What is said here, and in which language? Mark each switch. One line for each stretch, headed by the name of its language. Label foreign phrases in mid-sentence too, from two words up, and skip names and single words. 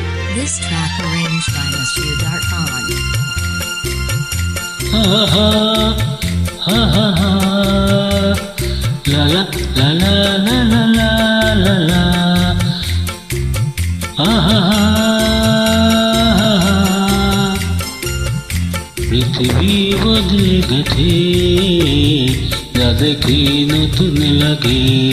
English: This track arranged by Mr. Darfan. Ha ha ha ha ha la la la la la la la la ha ha ha
Bangla: পৃথিবী বদলে গেছে যা দেখি নতুন লাগে